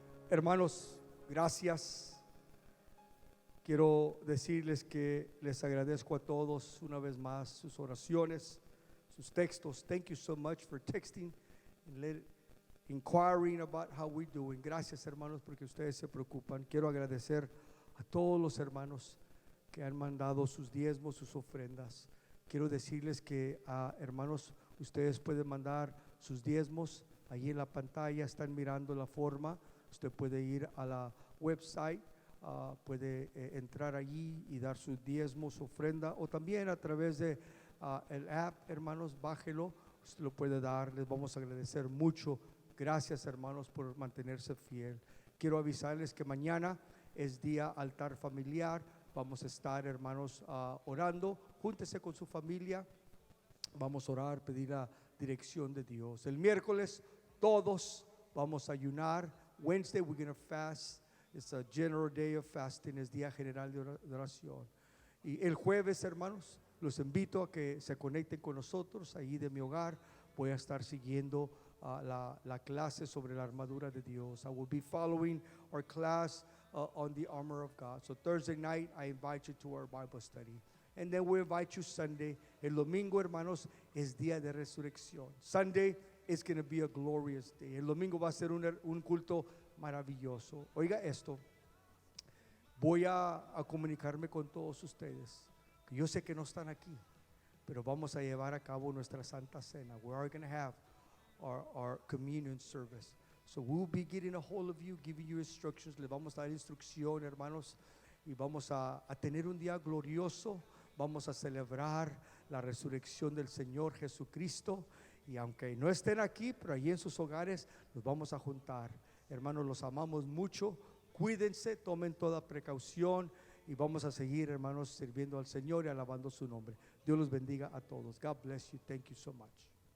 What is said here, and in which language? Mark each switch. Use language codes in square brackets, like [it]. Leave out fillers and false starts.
[es] Hermanos, gracias. Quiero decirles que les agradezco a todos una vez más sus oraciones, sus textos. [en] Thank you so much for texting and inquiring about how we're doing. [es] Gracias, hermanos, porque ustedes se preocupan. Quiero agradecer a todos los hermanos que han mandado sus diezmos, sus ofrendas. Quiero decirles que, hermanos, ustedes pueden mandar sus diezmos. Ahí en la pantalla están mirando la forma. Usted puede ir a la website, puede entrar allí y dar sus diezmos, ofrenda, o también a través de el app, hermanos, bájelo. Usted lo puede dar. Les vamos a agradecer mucho. Gracias, hermanos, por mantenerse fiel. Quiero avisarles que mañana es día altar familiar. Vamos a estar, hermanos, orando. Júntese con su familia. Vamos a orar, pedir la dirección de Dios. El miércoles todos vamos a ayunar. [en] Wednesday we're going to fast. It's a general day of fasting. [es] Es día general de oración. Y el jueves, hermanos, los invito a que se conecten con nosotros ahí de mi hogar. Voy a estar siguiendo la clase sobre la armadura de Dios. [en] I will be following our class on the armor of God. So Thursday night, I invite you to our Bible study. And then we invite you Sunday. [es] El domingo, hermanos, es día de resurrección. [en] Sunday is going to be a glorious day. [es] El domingo va a ser un culto maravilloso. Oiga esto. Voy a comunicarme con todos ustedes. Yo sé que no están aquí, pero vamos a llevar a cabo nuestra Santa Cena. [en] We are going to have our communion service. So we'll be getting a hold of you, giving you instructions. [es] Le vamos a dar instrucción, hermanos, y vamos a tener un día glorioso. Vamos a celebrar la resurrección del Señor Jesucristo. Y aunque no estén aquí, pero allí en sus hogares nos vamos a juntar. Hermanos, los amamos mucho. Cuídense, tomen toda precaución y vamos a seguir, hermanos, sirviendo al Señor y alabando su nombre. Dios los bendiga a todos. [en] God bless you. Thank you so much.